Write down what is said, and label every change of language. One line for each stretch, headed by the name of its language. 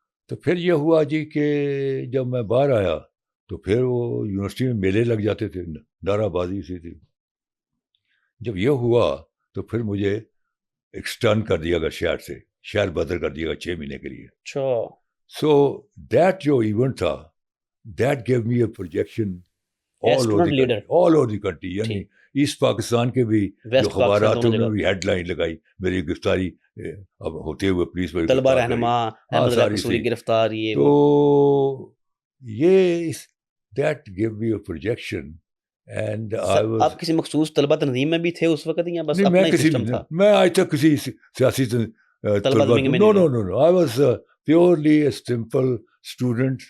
Urdu: تو پھر یہ ہوا جی کہ جب میں باہر آیا تو پھر وہ یونیورسٹی میں میلے لگ جاتے تھے, نعرہ بازی سی تھی. جب یہ ہوا تو پھر مجھے ایکسٹرن کر دیا گا شہر سے, شہر بدر کر دیا گا 6 مہینے کے لیے. اچھا
English: so that
Urdu: جو
English: event
Urdu: تھا,
English: That gave me a projection all over the country.
Urdu: یعنی ایسٹ پاکستان کے بھی جو خبرات انہوں نے ہیڈ لائن لگائی, میری گرفتاری اب ہوتے ہوئے پولیس میں طلبہ رہنما احمد اللہ قصوری گرفتار. یہ تو یہ
English: That gave me a projection. And
Urdu: آپ کسی مخصوص طلبہ تنظیم میں بھی تھے اس وقت یا بس اپنا ہی سسٹم تھا؟ میں آج تک کسی سیاسی طلبہ
English: no, I was purely a simple student.